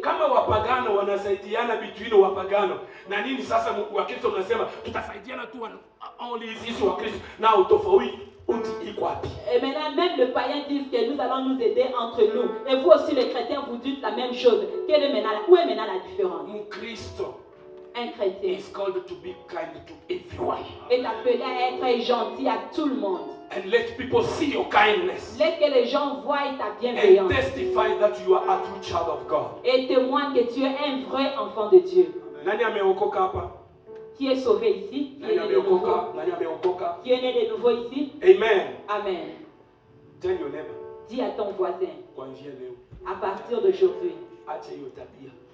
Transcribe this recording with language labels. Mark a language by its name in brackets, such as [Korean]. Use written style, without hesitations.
[Swahili] kama wapagano wanasaidiana between wapagano na nini, sasa Wakristo mnasema tutasaidiana tu only sisi Wakristo, na utofauti iko wapi? [French] Et maintenant, même le païen dit que nous allons nous aider entre nous. Et vous aussi, les chrétiens, vous dites la même chose. Où est maintenant la différence? [Swahili] Mkristo [French] Un chrétien [English] is called to be kind to everyone [French] est appelé à être gentil à tout le monde. [English] and let people see your kindness [French] Laisse que les gens voient ta [English] and [French] bienveillance [English] testify that you are a true child of God. [French] et témoignent que tu es un vrai enfant de Dieu. [Swahili] Nani ameokoka hapa? [French] Qui est sauvé ici? Qui [Swahili] Nani [French] est né de nouveau? [Swahili] ameokoka? Nani ameokoka? [French] Qui est né de nouveau ici? Amen. Amen. [English] Tell your neighbor, [French] Dis à ton voisin, [Swahili] kuanzia leo [French] à partir d'aujourd'hui, [Swahili] acha hiyo tabia